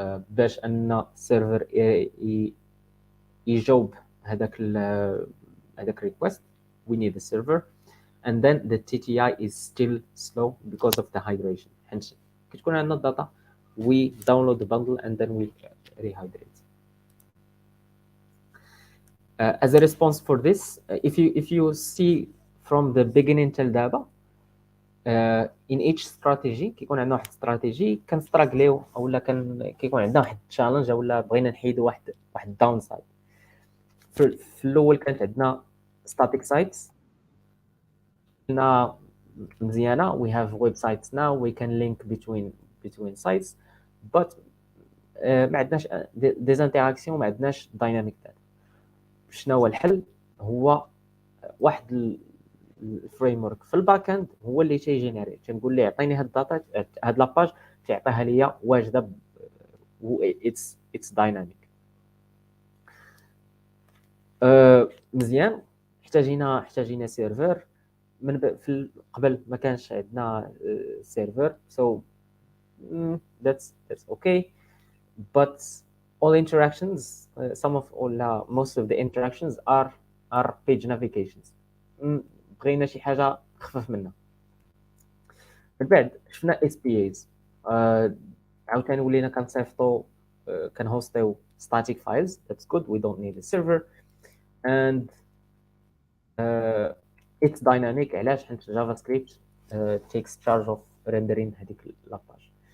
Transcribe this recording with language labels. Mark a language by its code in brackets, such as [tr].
[ar] باش ان سيرفر يجاوب هذاك request, [en] we need a server, and then the TTI is still slow because of the hydration. [ar] حيت كتكون عندنا الداتا, [en] we download the bundle and then we rehydrate. As a response for this, if you see from the beginning till [ar] دابا, in each strategy كيكون عندنا واحد استراتيجي كنستراغليو اولا كيكون عندنا واحد تشالنج اولا بغينا نحيدوا واحد داون سايد. في الاول كانت عندنا [en] static sites [ar] مزيانه, [en] we have websites now, we can link between sites, [ar] but ما عندناش des interactions, ما عندناش [en] dynamic data. [ar] شنو هو الحل؟ هو واحد الفريم ورك في الباك اند هو اللي تيجينيري، تنقول ليه عطيني هاد الداتا، هاد لاباج تيعطيها ليا واجده [en] It's dynamic. [ar] مزيان. احتاجينا سيرفر. في قبل ما كانش عندنا سيرفر، [en] so that's okay, but all interactions, most of the interactions are page navigations. [ar] بغينا شي حاجه خفف منها. من بعد شفنا SPAs، عاوتاني ولينا كنصيفطوا كنهوستيو static files. [en] That's good, we don't need a server, and it's dynamic. [ar] علاش؟ حيت [en] JavaScript takes charge of rendering [ar] هذيك لاباج.